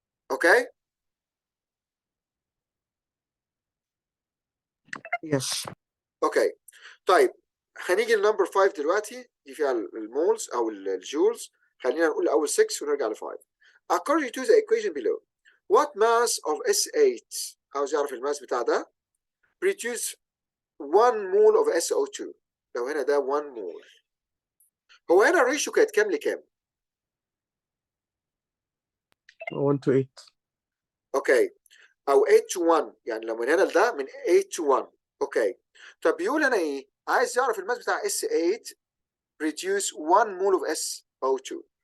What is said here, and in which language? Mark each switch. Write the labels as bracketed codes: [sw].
[ar] اوكي؟ يس. اوكي طيب هنيجي لنمبر 5 دلوقتي، دي فيها المولز او الجولز. خلينا نقول اول 6 ونرجع ل 5. [en] According to the equation below, what mass of S8 [ar] عاوز يعرف الماس بتاع ده [en] produce 1 mole of SO2. [ar] لو هنا ده 1 مول، هو هنا الريشيو كانت كام لكام؟ [en] 1 to 8. [ar] اوكي او [en] 8 to 1، [ar] يعني لو من هنا لده [en] من 8 to 1. [ar] اوكي طب بيقول هنا ايه؟ عايز يعرف الماس بتاع S8 [en] reduce 1 mole of SO2.